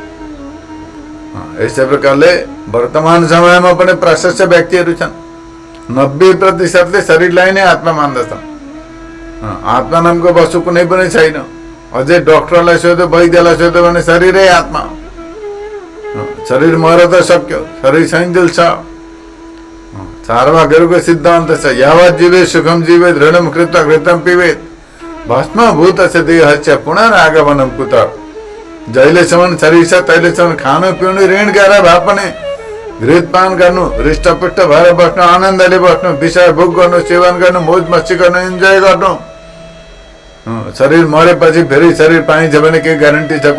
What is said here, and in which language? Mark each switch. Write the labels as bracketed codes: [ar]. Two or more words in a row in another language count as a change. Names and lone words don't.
[ne] यस्तै प्रकारले वर्तमान समयमा पनि प्रशस्त व्यक्तिहरू छन्, 90% शरीरलाई नै आत्मा मान्दछन्। आत्मा नामको वस्तु कुनै पनि छैन। अझै डक्टरलाई सोध्यो, वैद्यलाई सोध्यो भने शरीरै आत्मा हो। शरीर मर त सक्यो, शरीर सैन्जेल छ। चारवाकहरूको सिद्धान्त छ, [sa] यावत् जीवेत सुखम जीवेत ऋणम कृत्वा घृतम पिबेत भस्मभूत छ देहस्य पुनरागमनम कुत। [ne] जहिलेसम्म शरीर छ तहिलेसम्म खानु पिउनु ऋण गरेर भए पनि घृतपान गर्नु, हृष्टपुष्ट भएर बस्नु, आनन्दले बस्नु, विषय भोग गर्नु, सेवन गर्नु, मोज मस्ती गर्नु, इन्जोय गर्नु। शरीर मरेपछि फेरि शरीर पाइन्छ भने केही ग्यारेन्टी छ?